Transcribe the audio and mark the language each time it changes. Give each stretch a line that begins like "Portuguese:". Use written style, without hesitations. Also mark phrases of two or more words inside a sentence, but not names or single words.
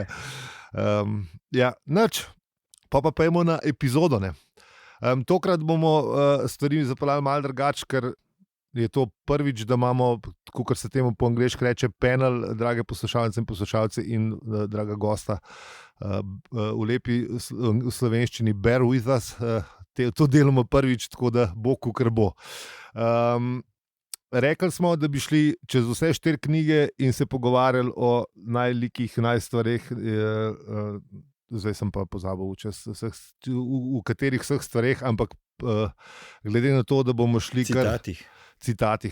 Slovenian: Ja, nič, pa pojmo na epizodo. Tokrat bomo stvari zapeljali malo drugače, ker je to prvič, da imamo, kot se temu po angleški reče, panel, drage poslušalce in poslušalci in draga gosta v lepi v slovenščini,
English: bear with us.
Slovenian: To delamo prvič, tako da bo, kar bo. Rekli smo, da bi šli čez vse 4 knjige in se pogovarjali o najlikih, najstvareh. Zdaj sem pa pozabil, v katerih vseh stvareh, ampak glede na to, da bomo šli kar citatih.